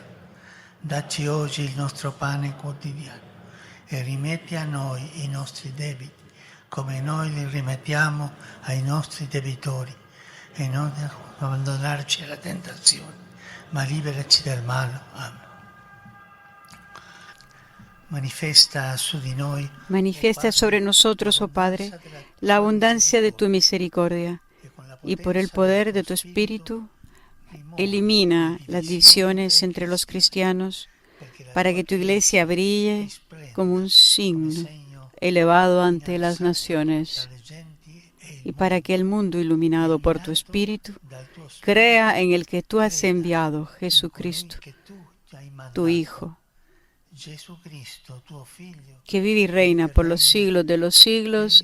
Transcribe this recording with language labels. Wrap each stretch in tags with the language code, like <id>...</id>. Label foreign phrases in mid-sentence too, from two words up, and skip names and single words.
<it>Dacci oggi il nostro pane quotidiano e rimetti a noi i nostri debiti, come noi li rimettiamo ai nostri debitori, e non abbandonarci alla tentazione, ma liberaci dal male.</it> <es>Amen. Manifiesta sobre nosotros, oh Padre, la abundancia de tu misericordia, y por el poder de tu Espíritu, elimina las divisiones entre los cristianos, para que tu Iglesia brille como un signo elevado ante las naciones, y para que el mundo, iluminado por tu Espíritu, crea en el que tú has enviado, Jesucristo, tu Hijo, que vive y reina por los siglos de los siglos.</es>